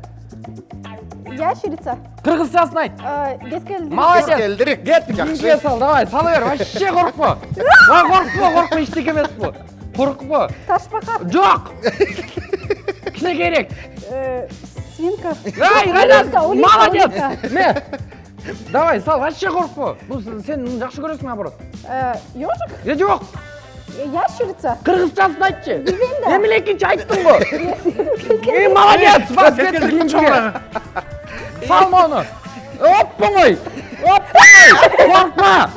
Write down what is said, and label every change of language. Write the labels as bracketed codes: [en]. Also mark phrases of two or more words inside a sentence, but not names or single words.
[ky] Ящерица. Кыргызчасын айт. Кескелдирик. Молодец. Кет, кийинки сал, давай, салы бер, вообще коркпо. Коркпо, эчтеке эмес бу. Коркпо. Ташбака. Жок. Кичинекейирээк. Свинка. Ай, кайдасың? Молодец. Улитка. Не? Давай, сал, вообще коркпо. Бул сен жакшы көрөсүң, наоборот. Ёжик. Жок. Ящерица. Кыргызчасын айтчы. Билбейм да. Эмне экинчи айттың го? Молодец, бас кеттик кийинчиге. Салма ону. Оп-оңой. Коркма.